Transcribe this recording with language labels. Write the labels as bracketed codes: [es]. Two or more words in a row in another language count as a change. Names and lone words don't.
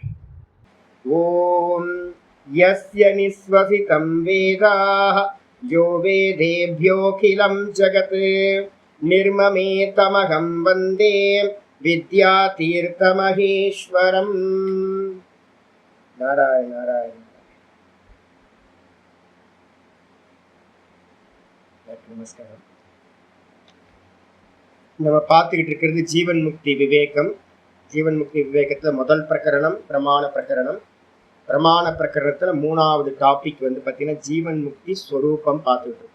[sa] ॐ यस्य निःश्वसितं वेदाः यो वेदेभ्योऽखिलं जगत् निर्ममेतमहं वन्दे विद्यातीर्थमहेश्वरम्। [ta] नारायण नारायण। நமஸ்காரம். நம்ம பார்த்துக்கிட்டு இருக்கிறது ஜீவன் முக்தி விவேகம். ஜீவன் முக்தி விவேகத்துல முதல் பிரகரணம் பிரமாண பிரகரணம். பிரமாண பிரகரணத்துல மூணாவது டாபிக் வந்து பார்த்தீங்கன்னா ஜீவன் முக்தி ஸ்வரூபம் பார்த்துக்கிட்டு இருக்கோம்.